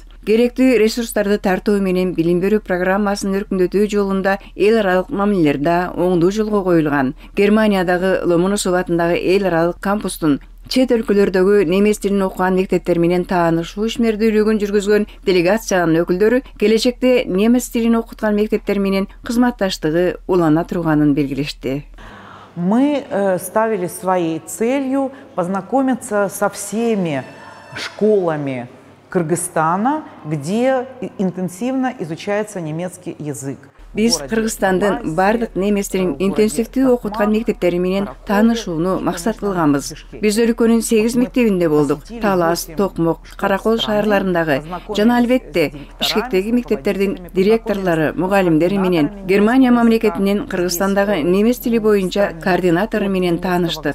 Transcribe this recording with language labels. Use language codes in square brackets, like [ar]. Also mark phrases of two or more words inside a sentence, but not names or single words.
[ky] Керектүү ресурстарды тартуу менен билим берүү программасын өркүндөтүү жолунда эл аралык мамилелер да оңдуу жолго коюлган. Германиядагы Ломоносов атындагы эл аралык кампустун чет өлкөлөрдөгү немис тилин окуган мектептер менен таанышуу ишмердүүлүгүн жүргүзгөн делегациянын өкүлдөрү келечекте немис тилин окуткан мектептер менен кызматташтыгы улана турганын белгилешти. [ru] Мы ставили своей целью познакомиться со всеми школами Кыргызстана, где интенсивно изучается немецкий язык. [ky] Биз Кыргызстандын бардык немис тилин интенсивдүү окуткан мектептери менен таанышууну максат кылганбыз. Биз өлкөнүн 8 мектебинде болдук. Талас, Токмок, Каракол шаарларындагы жана албетте Бишкектеги мектептердин директорлору, мугалимдери менен Германия мамлекетинин Кыргызстандагы немис тили боюнча координатору менен тааныштык.